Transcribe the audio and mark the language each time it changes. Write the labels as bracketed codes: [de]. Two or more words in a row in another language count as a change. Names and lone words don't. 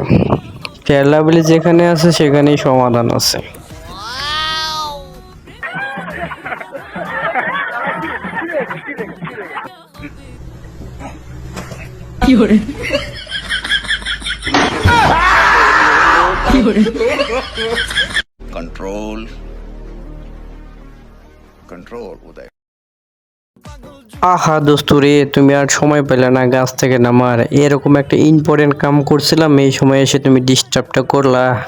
[bn] ফেয়ার লাভলি যেখানে আছে সেখানেই সমাধান আছে। কি করে কি করে [en] control control Uday. [bn] আহা দোস্ত রে, তুমি আর সময় পেলে না গাছ থেকে নামার। এরকম একটা ইম্পর্টেন্ট কাম করছিলাম, এই সময় এসে তুমি ডিস্টার্বটা করলা।